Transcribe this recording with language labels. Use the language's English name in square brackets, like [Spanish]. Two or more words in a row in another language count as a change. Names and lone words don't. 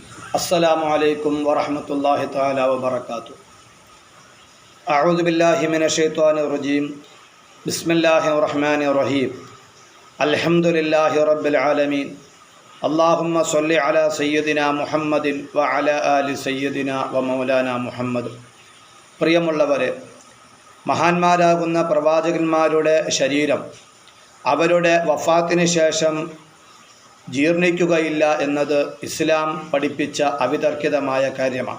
[Arabic] السلام عليكم ورحمة الله تعالى وبركاته. أعوذ بالله من الشيطان الرجيم. بسم الله الرحمن الرحيم. الحمد لله رب العالمين. اللهم صل على سيدنا محمد وعلى آل سيدنا ومولانا محمد. [Malayalam] പ്രിയമുള്ളവരെ, മഹാന്മാരാകുന്ന പ്രവാചകന്മാരുടെ ശരീരം അവരുടെ വഫാത്തിന് ശേഷം ജീർണിക്കുകയില്ല എന്നത് ഇസ്ലാം പഠിപ്പിച്ച അവിതർക്കിതമായ കാര്യമാണ്.